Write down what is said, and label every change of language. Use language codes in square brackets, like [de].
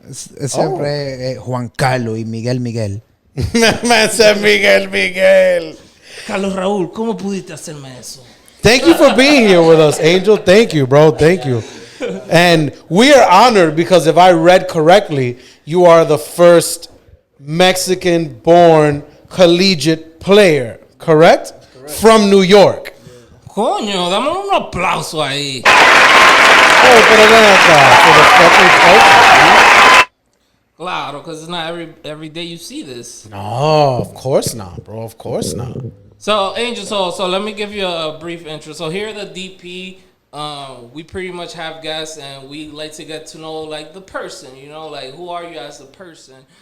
[es] Es siempre Juan Carlos y Miguel. [en] Man said Miguel. [es] Carlos Raúl, ¿cómo pudiste hacerme eso? [en] Thank you for being here with us, Angel. Thank you, bro. Thank you. And we are honored because if I read correctly, you are the first Mexican-born collegiate player, correct? From New York. [es] Coño, dame un aplauso ahí. [en] Oh, [es] pero ven acá. [en] For the fucking culture. [es] Claro, [en] because it's not every day you see this. No, of course not, bro. Of course not. So, Angel, so let me give you a brief intro. So here at the DP, we pretty much have guests, and we like to get to know, like, the person, you know, like, who are you as a person?